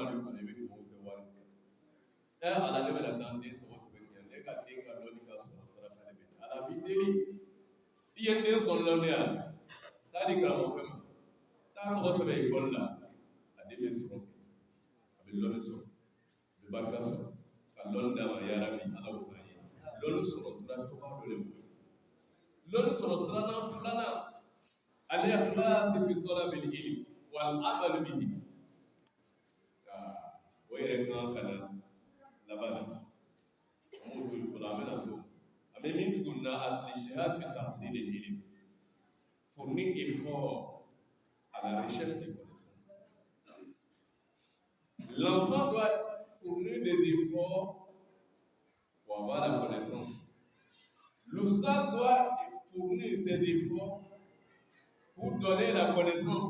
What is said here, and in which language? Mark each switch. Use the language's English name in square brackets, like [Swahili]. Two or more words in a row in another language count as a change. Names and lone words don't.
[Bambara] de kɔnɔ i bɛ dugawu kɛ wari kɛ ala ne bɛna taa den tɔgɔ sɛbɛn kɛ ne ka den ka dɔnni ka sɔrɔ sira fɛ de bɛ ala b'i deli i ye den sɔrɔ lɔnniya taa di karamɔgɔkɛ ma taa tɔgɔ sɛbɛn ekɔli la a den bɛ sɔrɔ a bɛ lɔnni sɔrɔ a bɛ barika sɔrɔ ka lɔnni d'a ma yara bi ala k'o k'an ye lɔnni sɔrɔ sira cogoya dɔ de bolo lɔnni sɔrɔ sira filanan ale [Arabic] إخلاص في طلب العلم والعمل به [Bambara] o yɛrɛ kan ka na laban na m'o to fɔlɔ an bɛna so an bɛ min tuguni na [Arabic] الاجتهاد في تحصيل العلم [French] fournir effort à la recherche des connaissances. L'enfant doit fournir des efforts pour avoir la connaissance. L'oustaz doit fournir ses efforts pour donner la connaissance.